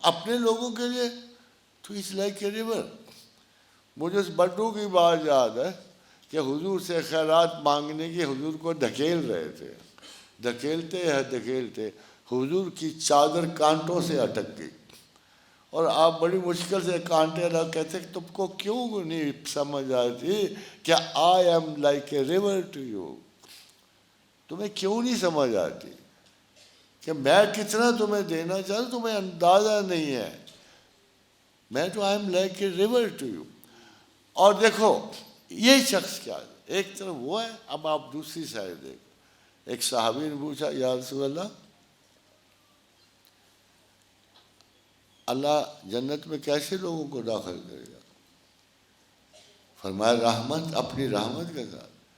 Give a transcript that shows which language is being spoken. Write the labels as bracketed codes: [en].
[ur] اپنے لوگوں کے لیے تو [en] it's like a river. [ur] مجھے اس بڈو کی بات یاد ہے کہ حضور سے خیرات مانگنے کی حضور کو دھکیل رہے تھے، دھکیلتے حضور کی چادر کانٹوں سے اٹک گئی، اور آپ بڑی مشکل سے کانٹے الگ کہتے کہ تم کو کیوں نہیں سمجھ آتی کہ [en] I am like a river to you. [ur] تمہیں کیوں نہیں سمجھ آتی کہ میں کتنا تمہیں دینا چاہتا، تمہیں اندازہ نہیں ہے. میں تو [en] I am like a river to you. [ur] اور دیکھو یہ شخص کیا ہے، ایک طرف وہ ہے، اب آپ دوسری سائڈ دیکھو. ایک صحابی نے پوچھا یا رسول اللہ، اللہ جنت میں کیسے لوگوں کو داخل کرے گا؟ فرمایا رحمت، اپنی رحمت کے ساتھ.